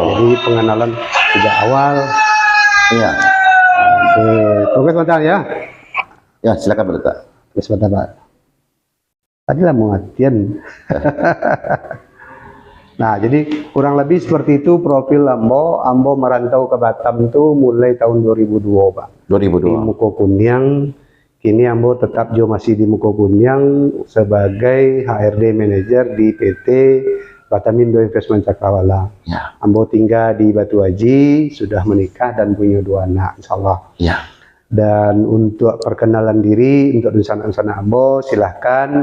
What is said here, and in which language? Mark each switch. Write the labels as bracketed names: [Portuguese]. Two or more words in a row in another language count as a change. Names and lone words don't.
[Indonesian] Jadi pengenalan sejak awal. Iya. Oke, sebentar ya. Ya silakan Pak Datuk. Oke, sebentar Pak. Tadi lah mau latihan. Nah, jadi kurang lebih seperti itu profil Ambo. Ambo merantau ke Batam itu mulai tahun 2002 Pak. Di 2002. Muko Kunyang. Kini Ambo tetap juga masih di Muko Kunyang sebagai HRD Manager di PT Batamindo Investment Cakrawala. Ya. Ambo tinggal di Batu Haji, sudah menikah dan punya 2 anak, insya Allah. Ya. Dan untuk perkenalan diri untuk Dusun Ambo, silahkan.